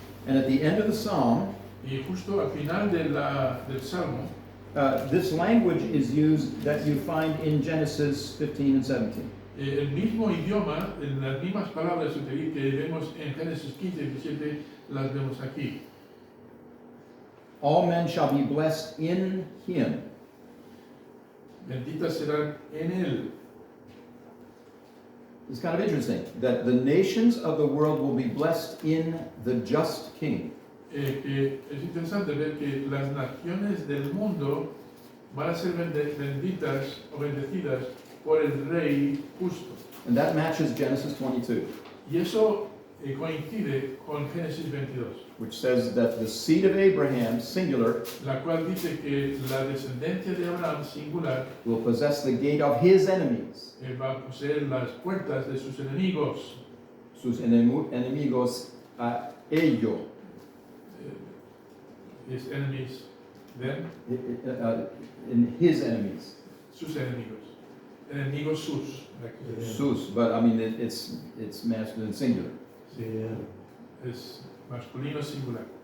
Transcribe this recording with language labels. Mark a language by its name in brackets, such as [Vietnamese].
[English] And at the end of the psalm, [Spanish] Y justo al final del salmo, [English] this language is used that you find in Genesis 15 and 17. [Spanish] el mismo idioma, las mismas palabras que vemos en Génesis 15 y 17, las vemos aquí. [English] All men shall be blessed in him. [Spanish] Benditas serán en él. [English] It's kind of interesting that the nations of the world will be blessed in the just king. [Spanish] Que es interesante ver que las naciones del mundo van a ser benditas o bendecidas por el rey justo. [English] And that matches Genesis 22, [Spanish] Y eso coincide con Génesis 22, [English] which says that the seed of Abraham, singular, [Spanish] la cual dice que la descendencia de Abraham, singular, [English] will possess the gate of his enemies. [Spanish] va a poseer las puertas de sus enemigos. Sus enemigos a ello. [English] His enemies, them, In his enemies. [Spanish] sus enemigos. Enemigos sus. [English] Sus, but I mean it's masculine singular. [Spanish] Sí, es masculino singular.